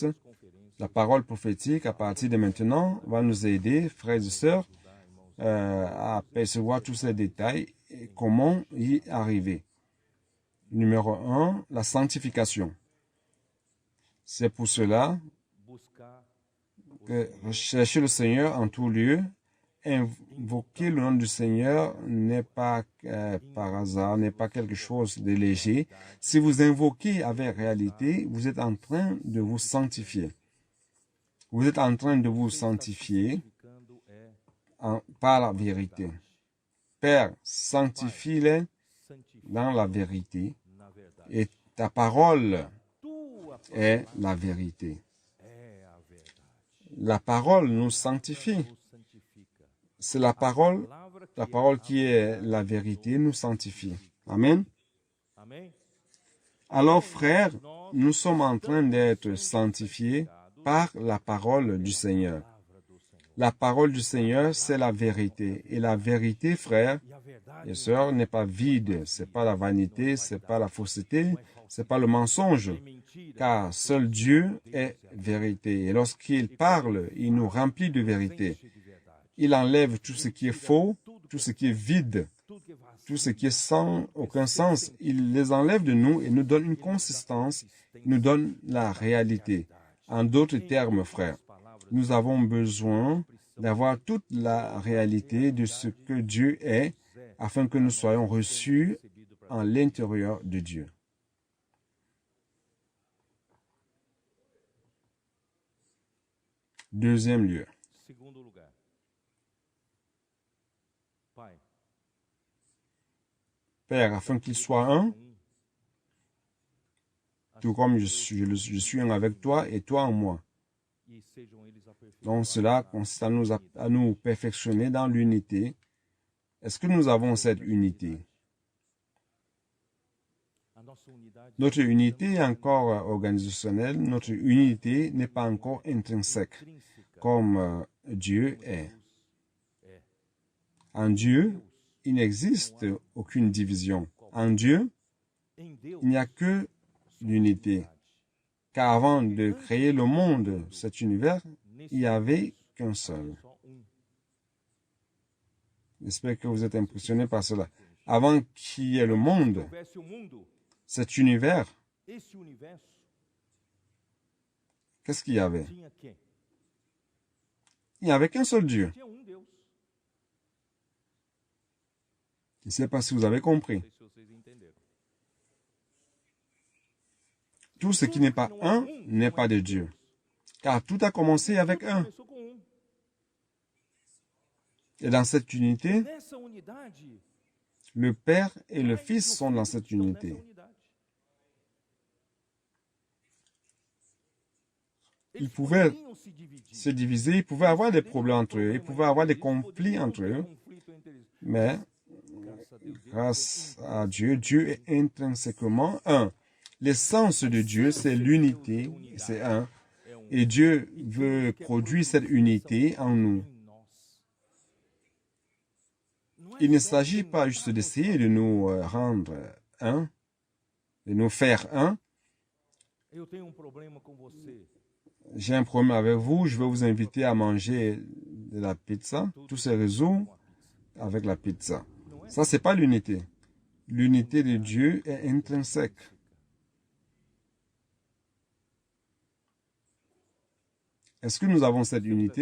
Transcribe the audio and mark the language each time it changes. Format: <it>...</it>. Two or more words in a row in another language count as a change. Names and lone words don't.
<fr>La parole prophétique, à partir de maintenant, va nous aider, frères et sœurs, à percevoir tous ces détails et comment y arriver. Numéro 1, la sanctification. C'est pour cela</fr> <pt>buscar o</pt> <fr>que</fr> <pt>Senhor</pt> <fr>rechercher le Seigneur en tout lieu, invoquer le nom du Seigneur n'est pas par hasard, n'est pas quelque chose de léger. Si vous invoquez avec réalité, vous êtes en train de vous sanctifier. Vous êtes en train de vous sanctifier</fr> <pt>santificando</pt> <fr>par la vérité. Père, sanctifie-les</fr> <pt>santifica</pt> <fr>dans la vérité,</fr> <pt>na verdade.</pt> <fr>et ta parole</fr> <pt>Tua</pt> <fr>est la vérité.</fr> <pt>é a verdade.</pt> <fr>La parole nous sanctifie.</fr> <pt>Nos santifica.</pt> <fr>C'est la parole qui est la vérité nous sanctifie. Amen.</fr> <pt>Amém?</pt> <fr>Alors, frères, nous sommes en train d'être sanctifiés par la parole du Seigneur.</fr> <pt>Palavra do Senhor.</pt> <fr>La parole du Seigneur, c'est la vérité. Et la vérité, frères</fr> <pt>E a verdade</pt> <fr>et sœurs, n'est pas vide. C'est pas la vanité, c'est pas la fausseté, c'est pas le mensonge.</fr> <pt>é mentira.</pt> <fr>Car seul Dieu est vérité. Et lorsqu'il parle, il nous remplit de vérité.</fr> <pt>Enche de verdade.</pt> <fr>Il enlève tout ce qui est faux, tout ce qui est vide,</fr> <pt>Tudo que é vazio.</pt> <fr>tout ce qui est sans aucun sens. Il les enlève de nous et nous donne une consistance, nous donne la réalité. En d'autres termes, frères, nous avons besoin d'avoir toute la réalité de ce que Dieu est afin que nous soyons reçus en l'intérieur de Dieu. Deuxième lieu.</fr> <pt>Segundo lugar. Pai,</pt> <fr>Père, afin qu'il soit un, tout comme je suis un avec toi et toi en moi.</fr> <pt>e sejam eles aperfeiçoados.</pt> <fr>Donc cela consiste à nous perfectionner dans l'unité. Est-ce que nous avons cette unité?</fr> <pt>A nossa unidade</pt> <fr>Notre unité est encore organisationnelle, notre unité n'est pas encore intrinsèque,</fr> <pt>intrínseca.</pt> <fr>comme Dieu est.</fr> <pt>Deus é.</pt> <fr>En Dieu, il n'existe aucune division. En Dieu,</fr> <pt>Em Deus,</pt> <fr>il n'y a que l'unité. Car avant de créer le monde, cet univers, il n'y avait qu'un seul.</fr> <pt>só</pt> <fr>J'espère que vous êtes impressionnés par cela. Avant qu'il y ait le monde,</fr> <pt>houvesse o mundo,</pt> <fr>cet univers,</fr> <pt>esse universo</pt> <fr>qu'est-ce qu'il y avait?</fr> <pt>tinha quem?</pt> <fr>Il n'y avait qu'un seul Dieu.</fr> <pt>Tinha Deus.</pt> <fr>Je ne sais pas si vous avez compris.</fr> <pt>Não sei se vocês entenderam.</pt> <fr>Tout ce qui n'est pas un n'est pas de Dieu. Car tout a commencé avec un.</fr> <pt>Começou com</pt> <fr>Et dans cette unité,</fr> <pt>Nessa unidade,</pt> <fr>le Père et le Fils sont dans cette</fr> <pt>estão nessa</pt> <fr>unité.</fr> <pt>unidade.</pt> <fr>Ils</fr> <pt>Eles</pt> <fr>pouvaient</fr> <pt>poderiam se dividir.</pt> <fr>se diviser, ils pouvaient avoir des problèmes entre eux, ils pouvaient avoir des conflits entre eux,</fr> <pt>Conflito entre eles.</pt> <fr>mais</fr> <pt>Graças a Deus,</pt> <fr>grâce à Dieu, Dieu est intrinsèquement un. L'essence de Dieu, c'est l'unité, c'est un. Et Dieu veut produire cette unité en nous.</fr> <pt>em nós. Não é</pt> <fr>Il ne</fr> <pt>só</pt> <fr>s'agit pas juste d'essayer de nous rendre un, de nous faire un.</fr> <pt>eu tenho problema com você.</pt> <fr>J'ai un problème avec vous, je vais vous inviter à manger de la pizza. Tout se résout avec la pizza. Ça, c'est pas l'unité. L'unité de Dieu est intrinsèque. Est-ce que nous avons cette unité?</fr>